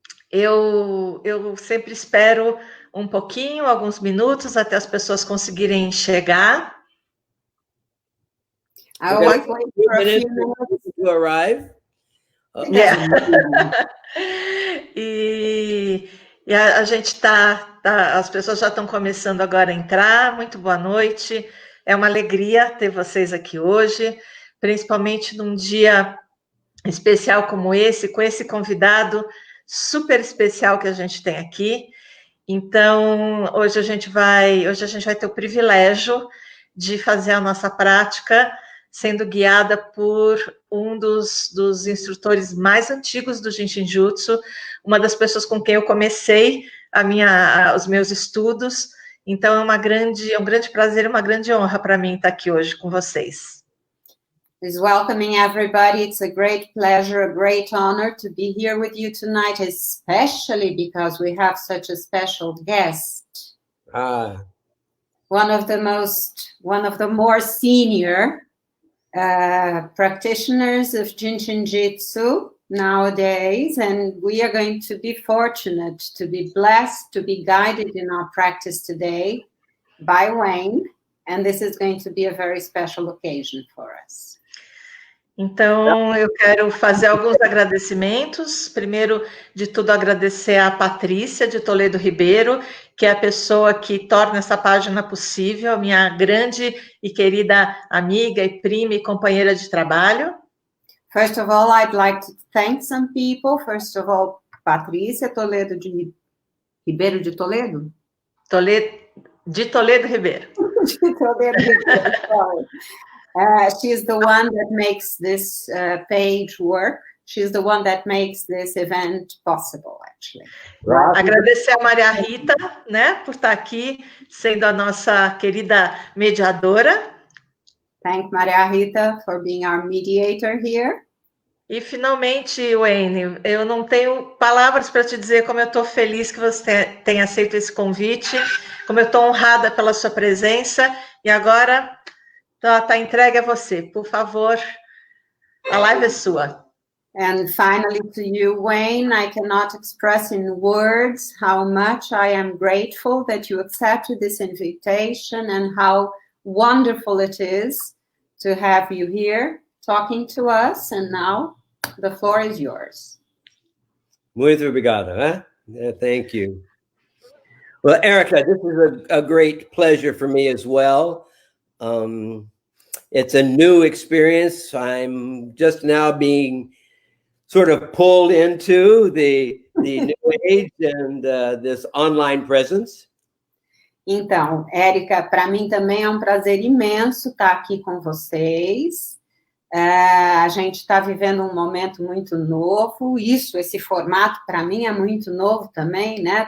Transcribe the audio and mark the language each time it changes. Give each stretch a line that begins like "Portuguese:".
Portuguese: Eu sempre espero um pouquinho, alguns minutos, até as pessoas conseguirem chegar.
English: I always wait for a few minutes to arrive. Yeah.
Portuguese: E a gente as pessoas já estão começando agora a entrar. Muito boa noite. É uma alegria ter vocês aqui hoje, principalmente num dia especial como esse, com esse convidado super especial que a gente tem aqui. Então, hoje a gente vai ter o privilégio de fazer a nossa prática sendo guiada por um dos instrutores mais antigos do Jin Shin Jyutsu, uma das pessoas com quem eu comecei os meus estudos. Então, é um grande prazer, uma grande honra para mim estar aqui hoje com vocês.
English: Is welcoming everybody. It's a great pleasure, a great honor to be here with you tonight, especially because we have such a special guest. One of the more senior practitioners of Jin Shin Jyutsu nowadays, and we are going to be fortunate to be blessed to be guided in our practice today by Wayne, and this is going to be a very special occasion for us.
Portuguese: Então, eu quero fazer alguns agradecimentos. Primeiro de tudo, agradecer a Patrícia de Toledo Ribeiro, que é a pessoa que torna essa página possível, minha grande e querida amiga e prima e companheira de trabalho.
English: First of all, I'd like to thank some people. First of all, Patrícia Toledo de Ribeiro de Toledo? De Toledo Ribeiro. De Toledo Ribeiro, sorry. She's the one that makes this page work. She's the one that makes this event possible, actually.
Portuguese: Agradecer a Maria Rita, né, por estar aqui, sendo a nossa querida mediadora.
English: Thank Maria Rita for being our mediator here.
Portuguese: E, finalmente, Wayne, eu não tenho palavras para te dizer como eu estou feliz que você tenha aceito esse convite, como eu estou honrada pela sua presença, e agora está entregue a você. Por favor, a live é sua.
English: And finally to you, Wayne, I cannot express in words how much I am grateful that you accepted this invitation and how wonderful it is to have you here talking to us. And now the floor is yours.
Portuguese: Muito obrigado.
English: Thank you. Well, Erica, this is a great pleasure for me as well. It's a new experience. I'm just now being sort of pulled into the new age and this online presence.
Portuguese: Então, Érica, para mim também é um prazer imenso estar aqui com vocês. A gente está vivendo um momento muito novo. Esse formato para mim é muito novo também, né?